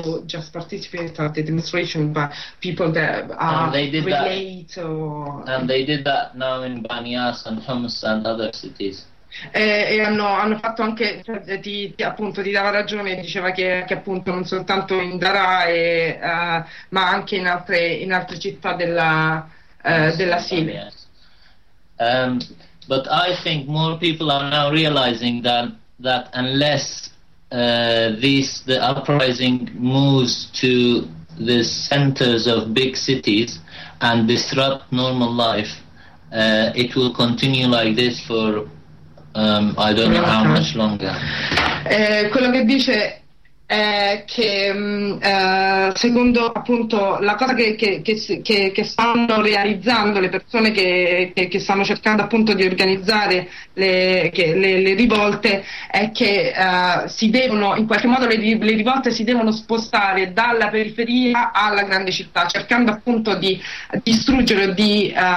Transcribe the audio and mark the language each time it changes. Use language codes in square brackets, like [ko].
[en] Just participated at the demonstration, but people that relate. And they did that now in Banias and Homs and other cities. [it] E hanno fatto anche, cioè, di appunto ti dava ragione, diceva che appunto non soltanto in Dara ma anche in altre città della Siria. [en] But I think more people are now realizing that unless the uprising moves to the centers of big cities and disrupt normal life, it will continue like this for I don't know how much longer. [it] Quello che dice è che secondo appunto la cosa che stanno realizzando le persone che stanno cercando appunto di organizzare le rivolte è che si devono in qualche modo le rivolte si devono spostare dalla periferia alla grande città, cercando appunto di distruggere, di